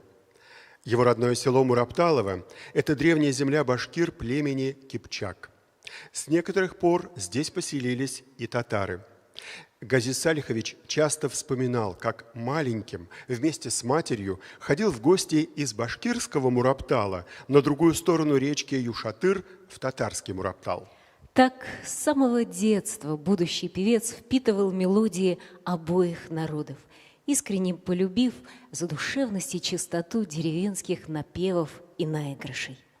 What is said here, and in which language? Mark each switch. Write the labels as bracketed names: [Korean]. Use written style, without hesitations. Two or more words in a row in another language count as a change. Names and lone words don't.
[Russian] Его родное село Мурапталово – это древняя земля башкир племени Кипчак. С некоторых пор здесь поселились и татары. Газиз Салихович часто вспоминал, как маленьким вместе с матерью ходил в гости из башкирского Мураптала на другую сторону речки Юшатыр в татарский Мураптал. Так, с самого детства будущий певец впитывал мелодии обоих народов, искренне полюбив задушевность и чистоту деревенских напевов и наигрышей.